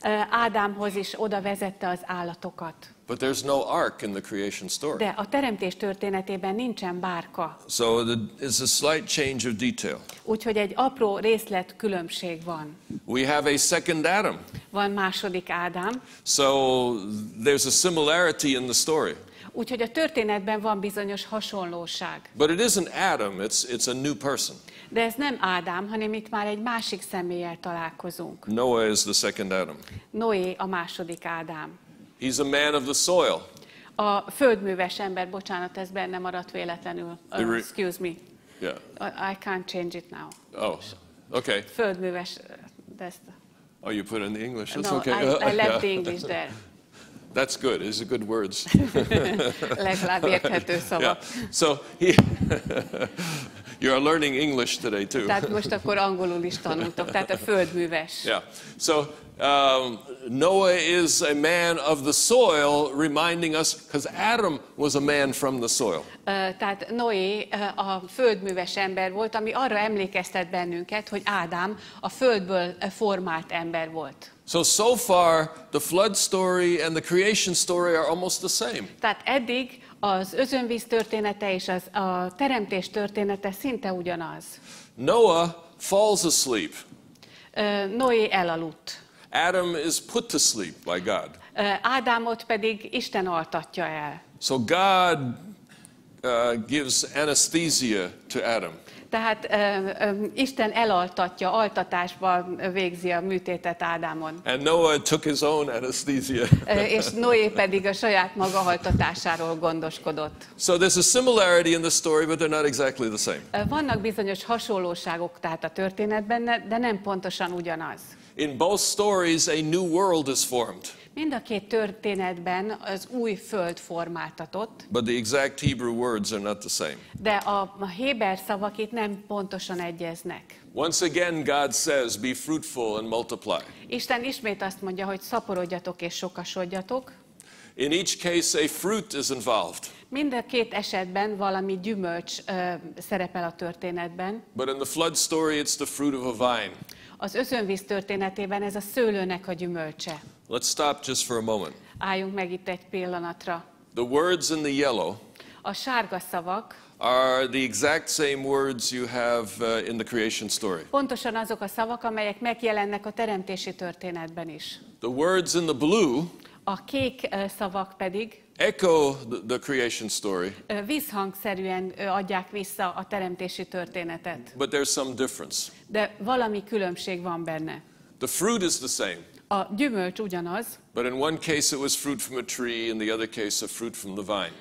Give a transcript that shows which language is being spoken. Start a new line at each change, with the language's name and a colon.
Hungarian: Ádámhoz is oda vezette az állatokat.
English: But there's no ark in the creation story.
Hungarian: De a teremtés történetében nincsen bárka.
English: So it's a slight change of detail.
Hungarian: Úgyhogy egy apró részlet különbség van.
English: We have a second Adam.
Hungarian: Van második Ádám.
English: So there's a similarity in the story.
Hungarian: Úgyhogy a történetben van bizonyos hasonlóság.
English: But it isn't Adam, it's a new person.
Hungarian: De ez nem Ádám, hanem itt már egy másik személlyel találkozunk.
English: Noah is the second Adam.
Hungarian: Noé a második Ádám.
English: He's a man of the soil.
Hungarian: A földműves ember, bocsánat, ez benne maradt véletlenül.
English: Excuse me. Yeah. I can't change it now. Oh, okay.
Hungarian: Földműves,
English: Oh, you put in the English. That's no, okay. I left the English there. That's good. These are good words.
Hungarian: Legalább érthető szavak.
English: Yeah. So you are learning English today too.
Hungarian: Tehát most akkor angolul is tanultok, tehát a földműves.
English: Yeah. So Noah is a man of the soil, reminding us, because Adam was a man from the soil.
Hungarian: Tehát Noé a földműves ember volt, ami arra emlékeztet bennünket, hogy Ádám a földből formált ember volt.
English: So far, the flood story and the creation story are almost the same.
Hungarian: Tehát eddig az özönvíz története és a teremtés története szinte ugyanaz.
English: Noah falls asleep.
Hungarian: Noé elaludt.
English: Adam is put to sleep by God.
Hungarian: Ádámot pedig Isten altatja el.
English: So God gives anesthesia to Adam.
Hungarian: Tehát Isten elaltatja, altatásba végzi a műtétet Ádámon.
English: And Noah took his own anesthesia.
Hungarian: És Noé pedig a saját maga altatásáról gondoskodott.
English: So there's a similarity in the story, but they're not exactly the same.
Hungarian: Vannak bizonyos hasonlóságok tehát a történetben, de nem pontosan ugyanaz.
English: In both stories, a new world is formed.
Hungarian: Mind a két történetben az új föld formáltatott.
English: But the exact Hebrew words are not the same.
Hungarian: De a héber szavak itt nem pontosan egyeznek.
English: Once again, God says, be fruitful and multiply.
Hungarian: Isten ismét azt mondja, hogy szaporodjatok és sokasodjatok.
English: In each case, a fruit is involved.
Hungarian: Mind a két esetben valami gyümölcs szerepel a történetben.
English: But in the flood story, it's the fruit of a vine.
Hungarian: Az özönvíz történetében ez a szőlőnek a gyümölcse.
English: Let's stop just for a moment.
Hungarian: Álljunk meg itt egy pillanatra.
English: The words in the yellow
Hungarian: A sárga szavak
English: are the exact same words you have in the creation story.
Hungarian: pontosan azok a szavak, amelyek megjelennek a teremtési történetben is.
English: The words in the blue
Hungarian: A kék szavak pedig
English: echo the creation story,
Hungarian: visszhangszerűen adják vissza a teremtési történetet.
English: but there's some difference.
Hungarian: De valami különbség van benne.
English: The fruit is the same,
Hungarian: A gyümölcs ugyanaz,
English: but in one case it was fruit from a tree, in the other case a fruit from the vine.